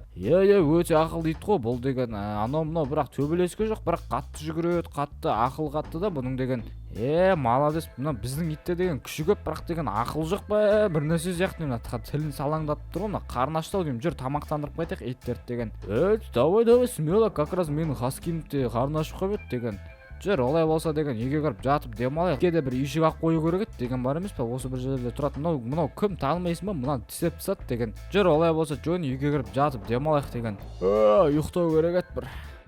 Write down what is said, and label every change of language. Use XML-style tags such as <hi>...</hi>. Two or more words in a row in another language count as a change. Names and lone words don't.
<kk>Иә, өте ақылды ит қой бұл деген. Анау мынау бірақ төбелеске жоқ, бірақ қатты жүгіреді, қатты ақыл қатты да бұның деген. Молодец. Мына біздің итте деген күші көп, бірақ деген ақыл жоқ па? Бір нәрсе сияқты мына тілін салаңдатып тұр ғой. Мына қарны ашты ау деймін. Жүр тамақтандырып қайтайық иттерді деген.</kk> <ru>Давай, смело, как раз</ru> <kk>менің хаскимде қарны ашып қалып еді деген. Жүр, олай болса деген үйге кіріп жатып демалайық. Үйге де бір үйшік ақ қою керек еді деген бар емес па? Осы бір жерде тұрады. Мынау кім танымайсың ба? Мынаны тістеп тастады деген. Жүр, олай болса жөн үйге кіріп жатып демалайық деген. Ұйықтау керек еді бір.</kk>